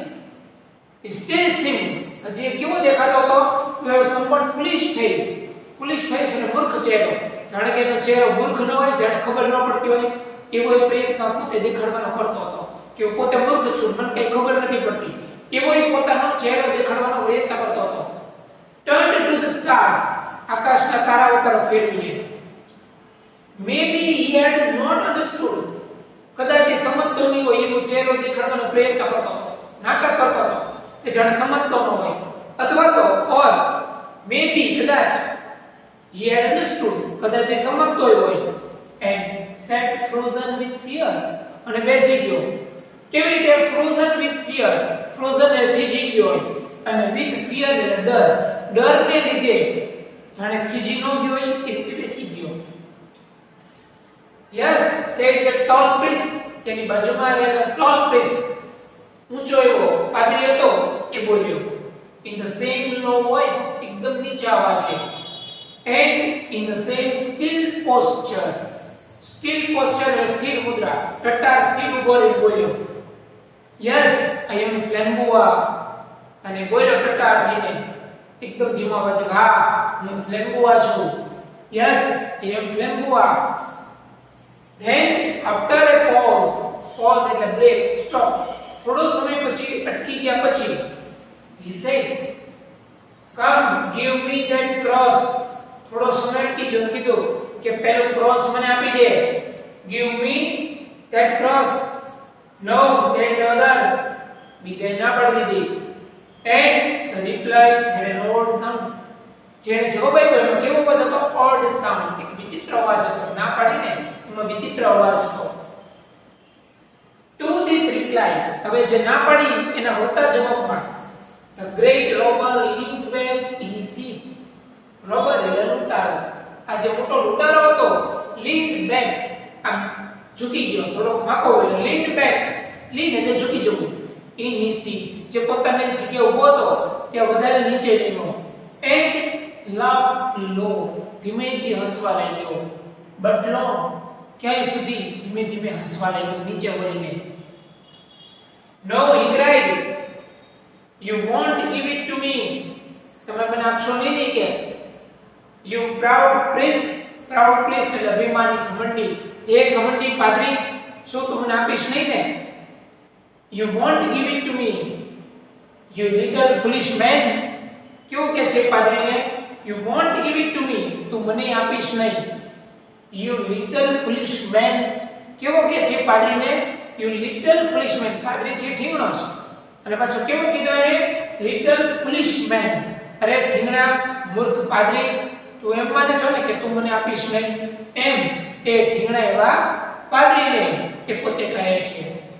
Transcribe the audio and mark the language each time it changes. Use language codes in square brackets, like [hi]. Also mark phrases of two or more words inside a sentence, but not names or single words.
[en] He still seemed, [gu] હજી કેવો દેખાતો હતો? [en] To have somewhat foolish face. Foolish face [gu] એટલે મૂર્ખ ચહેરો. જાણે કે એનો ચહેરો મૂર્ખ ન હોય, જાણે ખબર ન પડતી હોય, એવો એ પ્રયત્ન પોતે દેખાડવાનો કરતો હતો કે હું પોતે મૂર્ખ છું, મને કઈ ખબર નથી પડતી, એવો એ પોતાનો ચહેરો દેખાડવાનો પ્રયત્ન કરતો હતો. [en] Turned to the stars. [gu] આકાશના તારાઓ તરફ ફેરવીને. [en] Maybe he had not understood. [gu] કદાચ એ સમજતો નહીં હોય એવો ચહેરો દેખાડવાનો પ્રયત્ન કરતો હતો, નાટક કરતો હતો કે જાણે સમજતો ન હોય. અથવા તો [en] or maybe કદાચ he had understood, [gu] કદાચ એ સમજતો હોય [en] and sat frozen with fear, [gu] અને બેસી ગયો. કેવી રીતે? [en] frozen with fear. [gu] frozen એટલે થીજી ગયો હોય, અને [en] with fear [gu] એટલે ડર. ડરને લીધે જાણે થીજી ન ગયો હોય એ રીતે બેસી ગયો. [en] Yes, said the tall priest. [gu] તેની બાજુમાં રહેલો [en] tall priest, [gu] ઊંચો એવો પાદરી હતો, એ બોલ્યો. [en] In the same low voice, [gu] એકદમ નીચા અવાજે. [en] And in the same still posture. Still posture [gu] એટલે સ્થિર મુદ્રા. ટટ્ટાર સ્થિર ઉભો રહી બોલ્યો. [en] Yes, I am Flamboa. [gu] અને બોલ્યો ટટ્ટાર થઈને એકદમ ધીમા અવાજે, હા હું Flamboa છું. [en] Yes, I am Flamboa. Then after a pause એટલે break, stop, [gu] થોડો સમય પછી અટકી ગયા પછી [en] he said, come give me that cross. [gu] થોડો સમય અટકી ગયો, કીધું કે પેલો ક્રોસ મને આપી દે. [en] give me that cross. no, said the other. [gu] બીજાએ ના પાડી દીધી. [en] and the reply had an odd sound. [gu] જેને જવાબ આપ્યો એનો કેવો અવાજ હતો? [en] odd sound, [gu] એક વિચિત્ર અવાજ હતો. ના પાડીને એમાં વિચિત્ર અવાજ હતો. [en] to this reply, [gu] હવે જે ના પાડી એના વળતા જવાબમાં [en] the great robber leaned back in his seat. [gu] robber એટલે લૂંટારો. આ જે મોટો લૂંટારો હતો, [en] leaned back, [gu] આમ ઝૂકી ગયો, થોડો માકો એટલે [en] leaned back. [gu] lean એટલે ઝૂકી જવું. [en] in his seat, [gu] જે પોતાની જગ્યાએ ઊભો હતો ત્યાં વધારે નીચે ગયો. [en] and laughed low, [gu] ધીમેથી હસવા લાગ્યો. [en] but long, [gu] ક્યાંય સુધી? ધીમે ધીમે હસવા લાગ્યો નીચે વળીને. [en] no, he cried, you won't give it to me. [gu] તમે મને આપશો નહીં કે? [en] you proud priest. proud priest [gu] એટલે અભિમાની, ઘમંડી. એ ઘમંડી પાદરી, શું તું મને આપીશ નહીં ને? [en] you won't give it to me, you little foolish man. [gu] ક્યું કે છે પાદરીને? [en] you won't give it to me, [gu] તું મને આપીશ નહીં. [en] you little foolish man. [gu] કેવો કે છે પાદરીને? [en] you little foolish man. [gu] પાદરી છે ઠીંગણો છે, અને પાછો કેવો કીધો એને? [en] little foolish man. [gu] અરે ઠીંગણા, મૂર્ખ પાદરી, તું એમ માને છો ને કે તું મને આપીશ નહીં? એમ એ ઠીંગણા એવા પાદરીને એ પોતે કહે છે.